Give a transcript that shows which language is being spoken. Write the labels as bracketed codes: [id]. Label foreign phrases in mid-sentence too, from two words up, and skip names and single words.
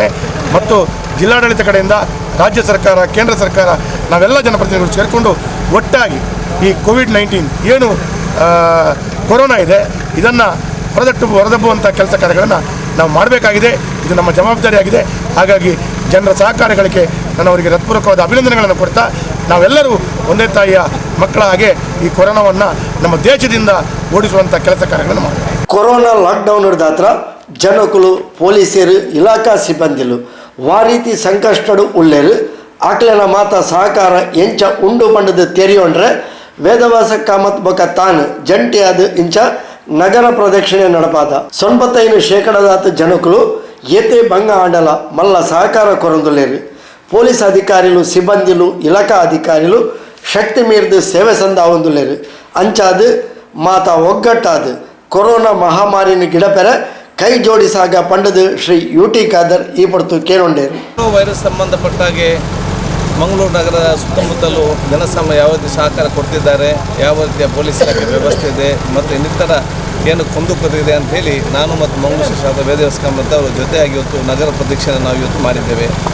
[kn] ಮತ್ತು ಜಿಲ್ಲಾಡಳಿತ ಕಡೆಯಿಂದ ರಾಜ್ಯ ಸರ್ಕಾರ, ಕೇಂದ್ರ ಸರ್ಕಾರ, ನಾವೆಲ್ಲ ಜನಪ್ರತಿನಿಧಿಗಳು ಸೇರಿಕೊಂಡು ಒಟ್ಟಾಗಿ ಈ ಕೋವಿಡ್-19 ಏನು ಕೊರೋನಾ ಇದೆ ಇದನ್ನು ಹೊರದಬ್ಬುವಂಥ ಕೆಲಸ ಕಾರ್ಯಗಳನ್ನು ನಾವು ಮಾಡಬೇಕಾಗಿದೆ. ಇದು ನಮ್ಮ ಜವಾಬ್ದಾರಿಯಾಗಿದೆ. ಹಾಗಾಗಿ ಜನರ ಸಹಕಾರಗಳಿಗೆ ನಾನು ಅವರಿಗೆ ಹೃತ್ಪೂರ್ವಕವಾದ ಅಭಿನಂದನೆಗಳನ್ನು ಕೊಡ್ತಾ, ನಾವೆಲ್ಲರೂ ಒಂದೇ ತಾಯಿಯ ಮಕ್ಕಳ ಹಾಗೆ ಈ ಕೊರೋನಾವನ್ನು ನಮ್ಮ ದೇಶದಿಂದ ಓಡಿಸುವಂಥ ಕೆಲಸ ಕಾರ್ಯಗಳನ್ನು ಮಾಡಬೇಕು. [tcy] ಕೊರೋನಾ ಲಾಕ್ಡೌನ್ ಹಿಡಿದಾತ್ರ ಜನಕುಲು ಪೊಲೀಸರು ಇಲಾಖಾ ಸಿಬ್ಬಂದಿಲು ವಾರೀತಿ ಸಂಕಷ್ಟಡು ಉಳ್ಳೇರು ಆಕ್ಲೆನ ಮಾತ ಸಹಕಾರ ಎಂಚ ಉಂಡು ಪಂಡದು ತೆರೆಯೊಂಡ್ರೆ ವೇದವ್ಯಾಸ ಕಾಮತ್ ಬೊಕ ತಾನು ಜಂಟಿಯಾದ ಇಂಚ ನಗರ ಪ್ರದಕ್ಷಿಣೆ ನಡಪಾದ 95% ಜನಕುಲು ಏತೆ ಭಂಗ ಆಂಡಲ ಮಲ್ಲ ಸಹಕಾರ ಕೊರೊಂದುಲ್ಲೇರು. ಪೊಲೀಸ್ ಅಧಿಕಾರಿಲು ಸಿಬ್ಬಂದಿಲು ಇಲಾಖಾ ಅಧಿಕಾರಿಲು ಶಕ್ತಿ ಮೀರಿದು ಸೇವೆ ಸಂದಾವೊಂದುಲ್ಲೇರು. ಅಂಚಾದು ಮಾತ ಒಗ್ಗಟ್ಟಾದು ಕೊರೋನಾ ಮಹಾಮಾರಿನ ಗಿಡಪೆರೆ ಕೈ ಜೋಡಿಸಾಗ ಪಂಡದು ಶ್ರೀ ಯುಟಿ ಖಾದರ್ ಈ ಪಡ್ತು ಕೇಳೊಂಡೇರು. [kn] ವೈರಸ್ ಸಂಬಂಧಪಟ್ಟಾಗೆ ಮಂಗಳೂರು ನಗರದ ಸುತ್ತಮುತ್ತಲೂ ಜನಸಾಮಾನ್ಯ ಯಾವ ರೀತಿ ಸಹಕಾರ ಕೊಡ್ತಿದ್ದಾರೆ, ಯಾವ ರೀತಿಯ ಪೊಲೀಸ್ ಇಲಾಖೆ ವ್ಯವಸ್ಥೆ ಇದೆ ಮತ್ತು ಇನ್ನಿತರ ಏನು ಕುಂದುಕೊರತೆ ಅಂಥೇಳಿ ನಾನು ಮತ್ತು ಮಂಗಳೂರು ಶಾಸಕ ವೇದವ್ಯಾಸ ಕಾಮತ್ ಅವರ ಜೊತೆಯಾಗಿ ಇವತ್ತು ನಗರ ಪ್ರದಕ್ಷಿಣೆ ನಾವು ಇವತ್ತು ಮಾಡಿದ್ದೇವೆ.